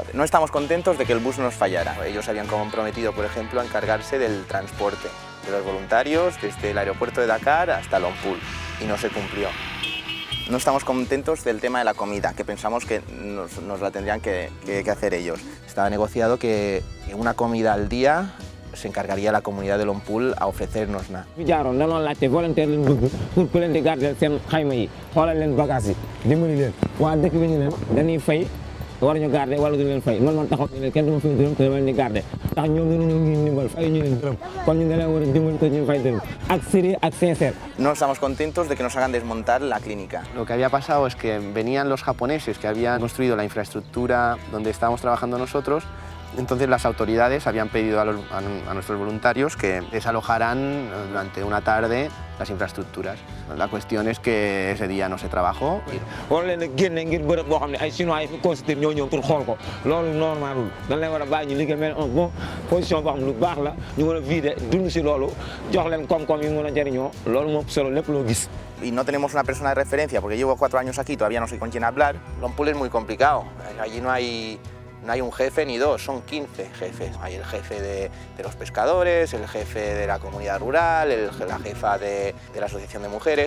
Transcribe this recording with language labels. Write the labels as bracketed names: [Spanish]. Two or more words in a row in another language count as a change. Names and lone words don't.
[Spanish] No estamos contentos de que el bus nos fallara. Ellos habían comprometido, por ejemplo, a encargarse del transporte de los voluntarios desde el aeropuerto de Dakar hasta Longpool y no se cumplió. No estamos contentos del tema de la comida, que pensamos que nos la tendrían que hacer ellos. Estaba negociado que una comida al día se encargaría la comunidad de Longpool a ofrecernosla. [Wolof] jaaroon danoon laajte volontaire lañ bëgg pour ku leen di garder seen xayma yi xoolal leen bagage yi dimbali leen waa dëkk bi ñu leen dañuy fay war ñu garder wala du leen fay man taxaw ne kenn dama fi dërëm te dama leen di garder ndax ñoom ñu ngi ndimbal fay ñu leen dërëm kon ñu leen war a dimbal te ñu fay dërëm ak sérieux ak sincère. [Spanish] No estamos contentos de que nos hagan desmontar la clínica. Lo que había pasado es que venían los japoneses que habían construido la infraestructura donde estábamos trabajando nosotros. Entonces las autoridades habían pedido a nuestros voluntarios que desalojaran durante una tarde las infraestructuras. La cuestión es que ese día no se trabajó. [Wolof] war leen a génne ngir bërëb boo xam ne ay chinois yi fi constaté ñoo ñëw pour xool ko loolu normalul dañ leen war a bàyyi ñu liggéey mel [French] en bon position [Wolof] boo xam ne lu baax la ñu mën a vider dund si loolu jox leen koom-koom yi mën a jëriñoo loolu moo solo lépp loo gis. [Spanish] Y no tenemos una persona de referencia porque llevo 4 años aquí, todavía no sé con quién hablar. Lompoul es muy complicado. Allí no hay un jefe ni dos, son 15 jefes. Hay el jefe de los pescadores, el jefe de la comunidad rural, la jefa de la asociación de mujeres.